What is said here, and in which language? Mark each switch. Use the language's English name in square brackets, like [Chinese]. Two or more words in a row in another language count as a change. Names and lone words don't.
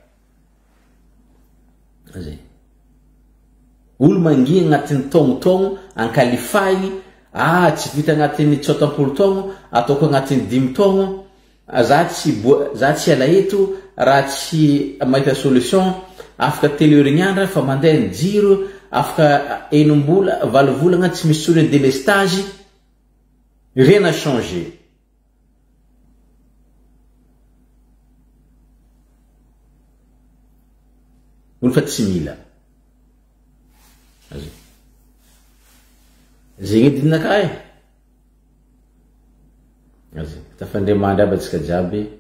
[Malagasy] zay olo mangia agnatin'ny togno ankalifahigny tsy vita agnatin'ny 30 taogno ataoko agnatin'ny 5 taogno za tsy ala eto raha tsy mahita solution afaka telo herignandra fa mandeha ny jiro afaka enom-bola valo volagna tsy misy solo délestage [French] rien n'a changé [Malagasy] olo fa tsy mila zegny dinaka tafandriamandry aby atsika jiaby